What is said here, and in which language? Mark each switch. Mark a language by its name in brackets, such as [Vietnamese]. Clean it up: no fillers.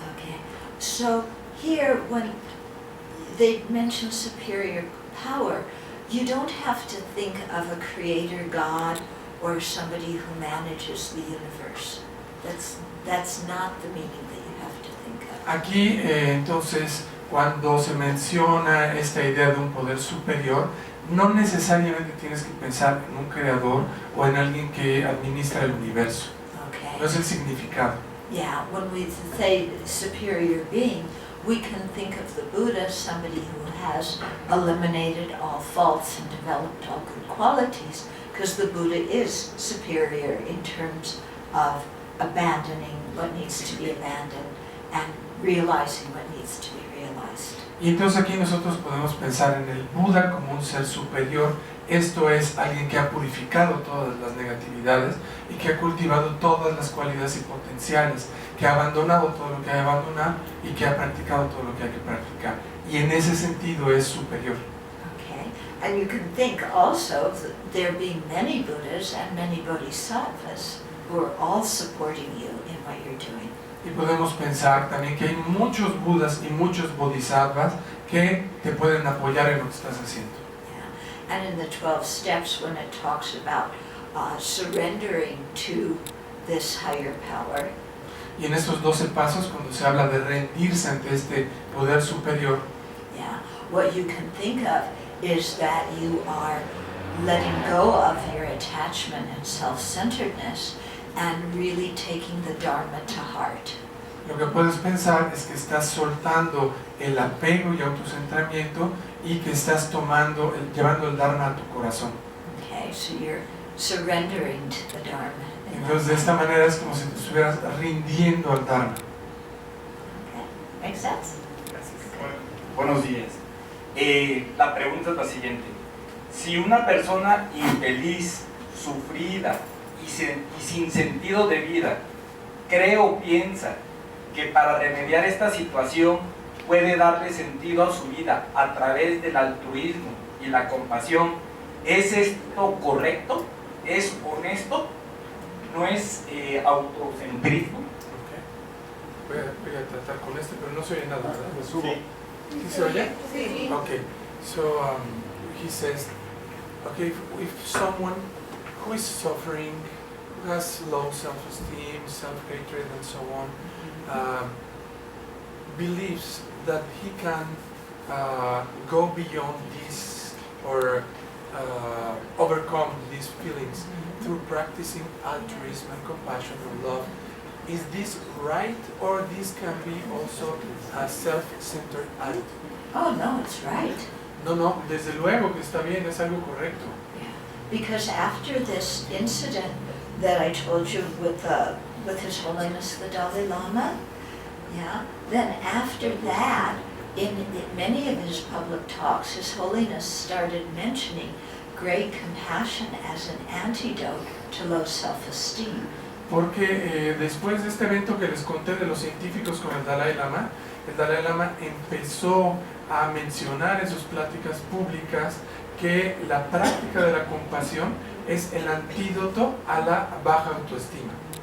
[English] Okay. So here, when they mention superior power, you don't have to think of a creator God or somebody who manages the universe. That's not the meaning that you have to think of. [Spanish] Aquí, entonces, cuando se menciona esta idea de un poder superior, no necesariamente tienes que pensar en un creador o en alguien que administra el universo. [English] Okay. [Spanish] No es el significado. [English] Yeah, when we say superior being, we can think of the Buddha, somebody who has eliminated all faults and developed all good qualities, because the Buddha is superior in terms of abandoning what needs to be abandoned and realizing what needs to be realized. [Spanish] Y entonces aquí nosotros podemos pensar en el Buda como un ser superior, esto es alguien que ha purificado todas las negatividades y que ha cultivado todas las cualidades y potenciales, que ha abandonado todo lo que hay que abandonar y que ha practicado todo lo que hay que practicar. Y en ese sentido es superior. [English] Okay, and you can think also of there being many Buddhas and many Bodhisattvas who are all supporting you in what you're doing. [Spanish] Y podemos pensar también que hay muchos Budas y muchos Bodhisattvas que te pueden apoyar en lo que estás haciendo. [English] Yeah. And in the 12 steps, when it talks about surrendering to this higher power, [Spanish] Y en estos 12 pasos, cuando se habla de rendirse ante este poder superior, [English] yeah, what you can think of is that you are letting go of your attachment and self-centeredness and really taking the Dharma to heart. [Spanish] lo que puedes pensar es que estás soltando el apego y autocentramiento y que estás llevando el Dharma a tu corazón. [English] Okay, so you're surrendering to the Dharma. [Spanish] Entonces de esta manera es como si te estuvieras rindiendo al Dharma. [English] Okay, makes sense? [Spanish] Buenos días. La pregunta es la siguiente. Si una persona infeliz, sufrida y sin sentido de vida cree o piensa que para remediar esta situación puede darle sentido a su vida a través del altruismo y la compasión, ¿es esto correcto? ¿Es honesto? ¿No es autocentrismo? Voy a tratar con este, pero no se oye nada, ¿verdad? ¿Me subo? Sí. ¿Sí se oye? Sí. [English] Okay, so he says, okay, if someone who is suffering, who has low self-esteem, self-hatred, and so on, believes that he can go beyond this or overcome these feelings through practicing altruism and compassion and love, is this right, or this can be also a self-centered act? Oh, no, it's right. [Spanish] No, desde luego que está bien, es algo correcto. [English] Yeah. Because after this incident that I told you with His Holiness the Dalai Lama, yeah, then after that, in many of his public talks, His Holiness started mentioning great compassion as an antidote to low self-esteem. [Spanish] Porque después de este evento que les conté de los científicos con el Dalai Lama empezó a mencionar en sus pláticas públicas que la práctica de la compasión es el antídoto a la baja autoestima.